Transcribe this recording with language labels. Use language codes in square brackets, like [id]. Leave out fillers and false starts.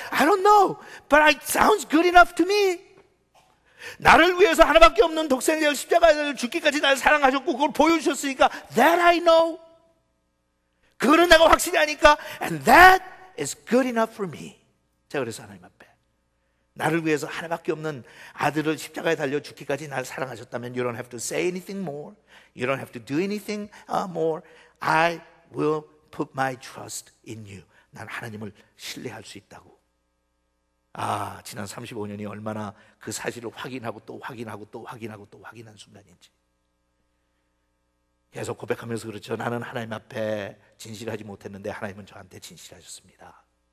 [en] I don't know, but it sounds good enough to me. [ko] 나를 위해서 하나밖에 없는 독생자를 십자가에 죽기까지 나를 사랑하셨고 그걸 보여주셨으니까 [en] that I know. [ko] 그거는 내가 확실히 아니까 [en] and that is good enough for me. [ko] 제가 그래서 하나님 앞에 나를 위해서 하나밖에 없는 아들을 십자가에 달려 죽기까지 나를 사랑하셨다면 [en] You don't have to say anything more. You don't have to do anything more. I will put my trust in you. [ko] 난 하나님을 신뢰할 수 있다고. 지난 35년이 얼마나 그 사실을 확인하고 또 확인하고 또 확인하고 또 확인한 순간인지. 계속 고백하면서 그렇죠. 나는 하나님 앞에 진실하지 못했는데 하나님은 저한테 진실하셨습니다.